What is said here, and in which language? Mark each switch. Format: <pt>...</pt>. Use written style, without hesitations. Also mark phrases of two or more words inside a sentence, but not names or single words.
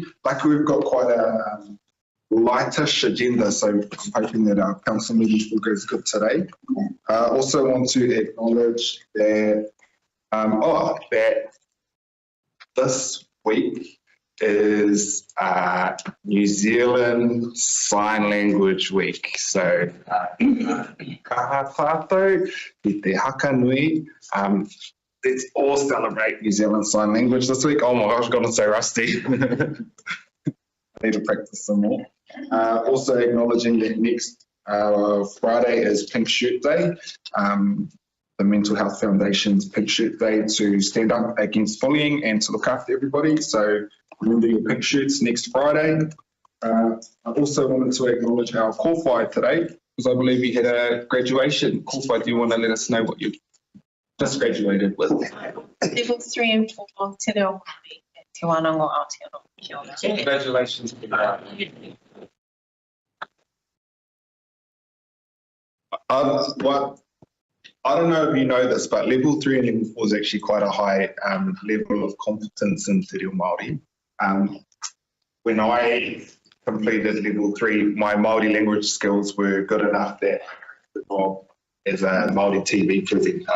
<en>Luckily, we've got quite a lightish agenda, so I'm hoping that our council meetings will go as good today. I also want to acknowledge that, that this week is New Zealand Sign Language Week. So,</en> <mi>kaha tātou, i te haka nui.</mi> <en>Let's all celebrate New Zealand Sign Language this week. Oh my gosh, I've got to say rusty. I need to practice some more. Also acknowledging that next Friday is Pink Shirt Day, the Mental Health Foundation's Pink Shirt Day to stand up against bullying and to look after everybody. So remember your pink shirts next Friday. I also wanted to acknowledge our kōwhai today because I believe we had a graduation. Kōwhai, do you want to let us know what you just graduated with? Level 3 and 4 of Te Reo Māori at Te Wānanga Aotearoa.</en> <mi>Kia ora.</mi> <en>Congratulations. I don't know if you know this, but level 3 and level 4 is actually quite a high level of competence in Te Reo Māori. When I completed level 3, my Māori language skills were good enough that as a Māori TV presenter.</en>